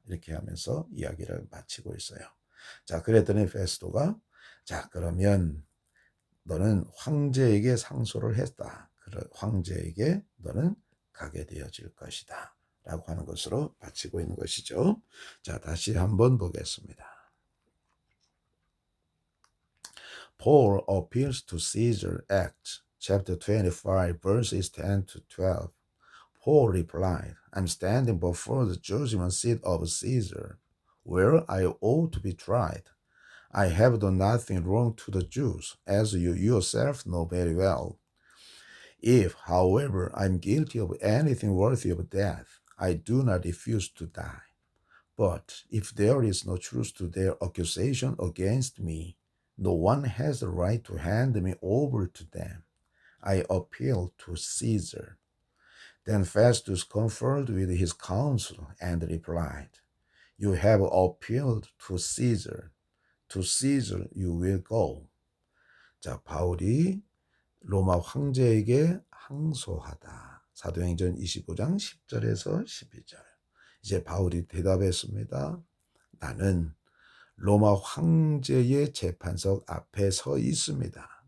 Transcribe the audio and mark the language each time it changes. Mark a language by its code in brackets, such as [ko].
[ko] 이렇게 하면서 이야기를 마치고 있어요. 자, 그랬더니 페스토가 자, 그러면 너는 황제에게 상소를 했다. 황제에게 너는 가게 되어질 것이다. 라고 하는 것으로 마치고 있는 것이죠. 자, 다시 한번 보겠습니다. [en] Paul appeals to Caesar, Acts chapter 25, verses 10 to 12. Paul replied, I'm standing before the judgment seat of Caesar, where I ought to be tried. I have done nothing wrong to the Jews, as you yourself know very well. If, however, I am guilty of anything worthy of death, I do not refuse to die. But if there is no truth to their accusation against me, no one has the right to hand me over to them. I appeal to Caesar. Then Festus conferred with his council and replied, You have appealed to Caesar. To Caesar you will go. [ko] 자, 바울이 로마 황제에게 항소하다. 사도행전 25장 10절에서 12절. 이제 바울이 대답했습니다. 나는 로마 황제의 재판석 앞에 서 있습니다.